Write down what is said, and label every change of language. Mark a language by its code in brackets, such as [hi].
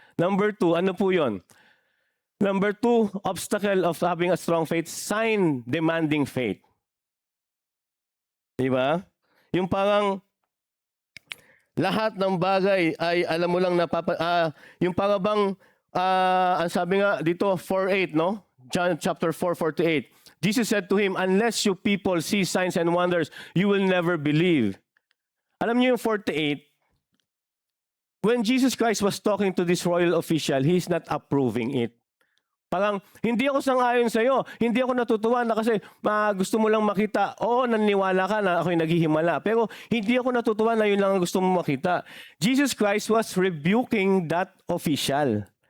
[en] Number 2, [tl] ano po yun? [en] Number 2, obstacle of having a strong faith, sign-demanding faith. [tl] Di ba? Yung parang lahat ng bagay ay alam mo lang yung parang bang, ang sabi nga dito, 4:8, no? [en] John chapter 4:48. Jesus said to him, unless you people see signs and wonders, you will never believe. [tl] Alam niyo yung 48, [en] when Jesus Christ was talking to this royal official, he's not approving it. [tl] Parang, hindi ako sang-ayon sa'yo. Hindi ako natutuwa na kasi gusto mo lang makita. Oo, naniniwala ka na ako'y naghihimala. Pero hindi ako natutuwa na yun lang ang gusto mo makita. [en] Jesus Christ was rebuking that official.